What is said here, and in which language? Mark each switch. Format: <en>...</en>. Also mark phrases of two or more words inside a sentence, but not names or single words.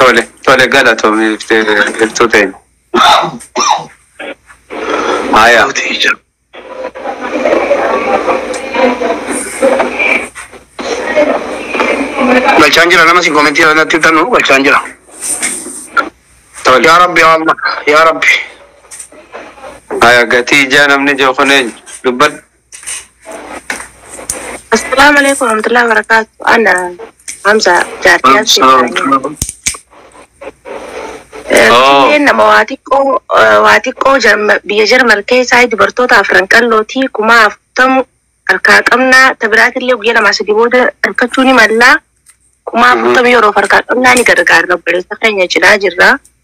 <om>tole galatoomii ibtuu ta'e. Haya. Galchaan jira nama si komentii irratti tannu galchaan jira.</om> <ar>يا ربي يا الله يا ربي.</ar> <om>Haya gatii ijaa namni jookoneen dubbadhu.</om> <ar>السلام عليكم ورحمة الله وبركاته.</ar> <om>Ana Hamza Jatiya Sirani. Nama waatiqqoo biyya Jarmal keessaa dubartoota afran qallootii kuma afurtamu harkaa qabnaa tabiraatillee guyyaa lamaa sadii booda harkachuu ni mallaa kuma afurtamu yeroo harkaa qabnaa ni gargaarra obboleessa keenya cinaa jirra.</om>